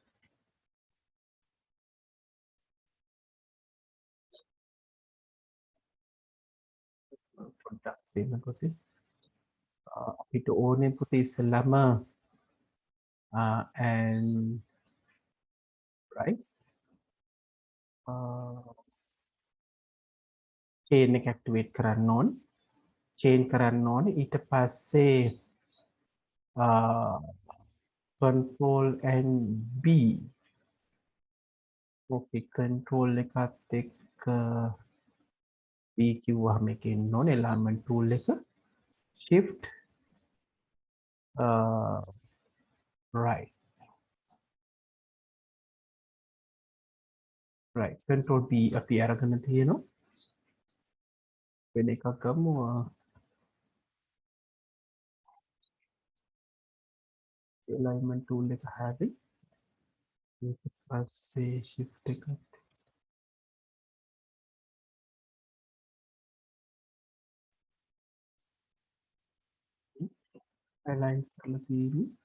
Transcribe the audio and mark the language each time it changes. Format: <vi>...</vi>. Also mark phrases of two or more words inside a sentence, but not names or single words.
<si>පොඩ්ඩක් දෙන්න පුතේ අපිට ඕනේ පුතේ ඉස්සෙල්ලාම</si> <en>and right</en> <si>chain එක activate කරන්න ඕන chain කරන්න ඕන ඊට පස්සේ</si> <en>control and B okay</en> <si>control එකත් එක්ක B කිව්වහම මේක එන්න ඕනේ</si> <en>alignment tool</en> <si>එක</si> <en>shift right right control B</en> <si>අපි අරගෙන තියෙනවා වෙන එකක් ගමු</si> <en>alignment tool</en> <si>එක හරි ඊට පස්සේ shift එකත් align කරලා තියෙන්නේ</si>